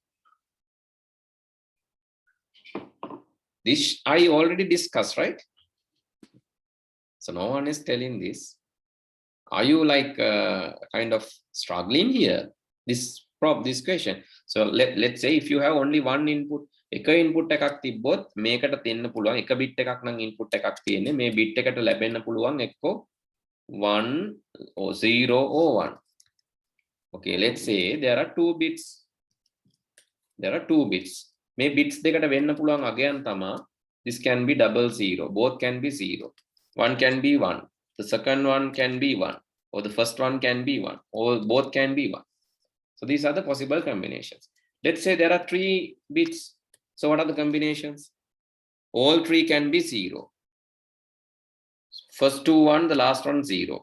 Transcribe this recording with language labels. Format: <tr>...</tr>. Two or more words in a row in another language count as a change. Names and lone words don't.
<en>This I already discussed, right? So no one is telling this. Are you like kind of struggling here? This question. So let's say if you have only one input,</en> <si>එක input එකක් තිබ්බොත් මේකට දෙන්න පුළුවන් එක bit එකක් නම් input එකක් තියෙන්නේ මේ bit එකට ලැබෙන්න පුළුවන් එක්ක 1 or 0 or 1.</si> <en>Okay, let's say there are two bits.</en> <si>මේ bits දෙකට වෙන්න පුළුවන් අගයන් තමයි</si> <en>this can be double zero, both can be 0. One can be 1, the second one can be 1, or the first one can be 1, or both can be 1. So So these are the possible combinations. Let's say there are 3 bits. So what are the combinations? All 3 can be 0. First 2 1, the last one 0.</en>